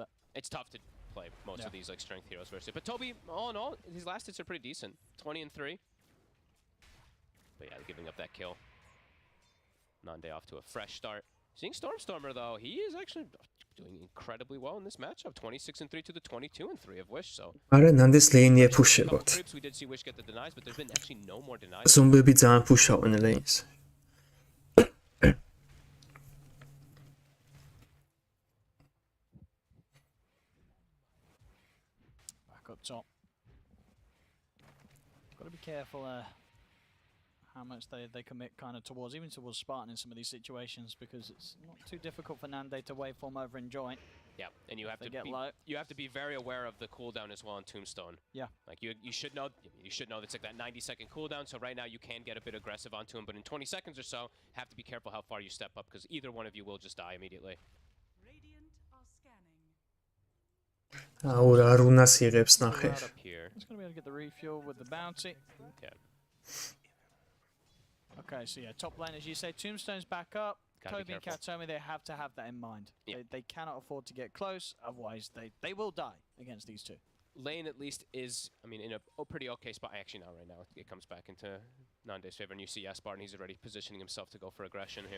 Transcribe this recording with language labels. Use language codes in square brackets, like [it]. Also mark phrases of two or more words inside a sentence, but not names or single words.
[en] It's tough to play most of these like strength heroes versus, but Toby, all in all, his last hits are pretty decent. 20 and 3. But yeah, giving up that kill. Nande off to a fresh start. Seeing Stormstormer though, he is actually doing incredibly well in this matchup. 26 and 3 to the 22 and 3 of Wish. So. [ka] არა ნანდეს ლეინი ეფუშებოთ. [en] We did see Wish get the denies, but there's been actually no more denies. [ka] ზომბები ძალიან ფუშავენ ლეინს. [en] Up top. Got to be careful how much they commit kind of towards, even towards Spartan in some of these situations, because it's not too difficult for Nande to waveform over and join. Yeah, and you have to be very aware of the cooldown as well on Tombstone. Yeah. Like you should know it's like that 90-second cooldown. So right now you can get a bit aggressive onto him, but in 20 seconds or so, have to be careful how far you step up because either one of you will just die immediately. [ka] აურა რუნას იღებს ნახე. [en] It's going to be able to get the refuel with the bounty. Okay. Okay, so yeah, top lane, as you say, Tombstone's back up. Toby and Katomi, they have to have that in mind. Yeah. They cannot afford to get close, otherwise they will die against these two. Lane at least is, I mean, in a pretty okay spot. Actually, now right now it comes back into Nande's favor, and you see Spartan, he's already positioning himself to go for aggression here.